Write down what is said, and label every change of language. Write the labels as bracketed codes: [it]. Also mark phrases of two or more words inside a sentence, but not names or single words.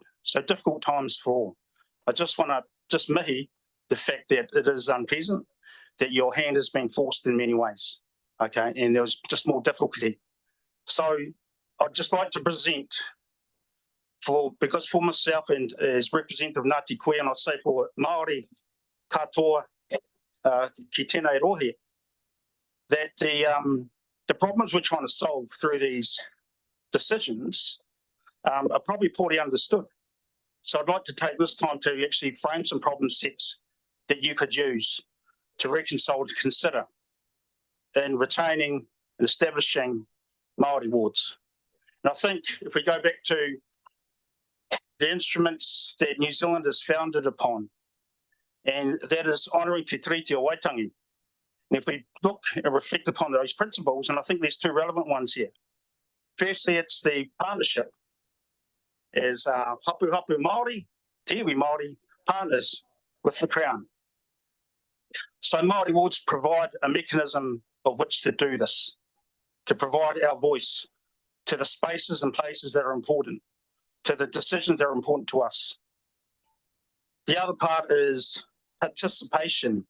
[en] So difficult times for all. I just want to just mihi the fact that it is unpleasant, that your hand has been forced in many ways, okay, and there was just more difficulty. So I'd just like to present because for myself and as representative of Ngāti Koe, and I'd say for [mi] Māori katoa ki tēnei rohe, [en] that the problems we're trying to solve through these decisions are probably poorly understood. So I'd like to take this time to actually frame some problem sets that you could use to reconcile, to consider in retaining and establishing Māori wards. And I think if we go back to the instruments that New Zealand is founded upon, and that is honouring Te Tiriti o Waitangi. And if we look and reflect upon those principles, and I think there's two relevant ones here. Firstly, it's the partnership as [mi] hapu hapu Māori, te iwi Māori, [en] partners with the Crown. So Māori wards provide a mechanism of which to do this, to provide our voice to the spaces and places that are important, to the decisions that are important to us. The other part is participation.